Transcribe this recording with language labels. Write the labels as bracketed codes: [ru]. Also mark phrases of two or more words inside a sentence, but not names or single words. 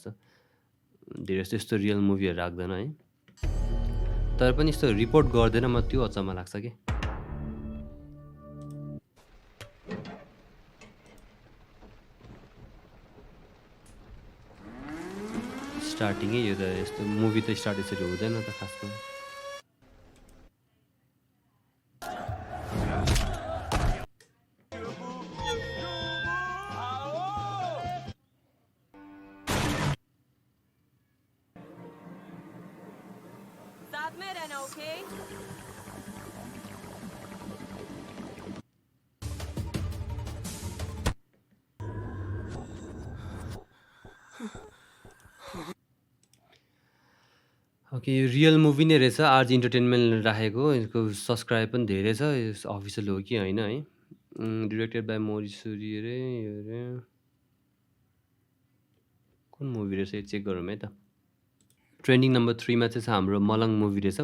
[ne] धेरै जस्तो यस्तो रियल मुभीहरू राख्दैन है, तर पनि यस्तो रिपोर्ट गर्दैन, म त्यो अचम्म लाग्छ कि। स्टार्टिङै यो त यस्तो मुभी त स्टार्ट यसरी हुँदैन त खासमा। [hi] साथ में रहना, ओके? [ne] ओके, यो रियल मुभी नै रहेछ। आरजी इन्टरटेनमेन्ट राखेको, यसको सब्सक्राइब पनि धेरै छ। यो अफिसियल हो कि होइन है। [en] directed by [ne] मोरिसुरी अरे, यो अरे कुन मुभी रहेछ यो चेक गरौँ है त। [en] trending number [ne] 3 मा चाहिँ छ हाम्रो मलङ मुभी रहेछ।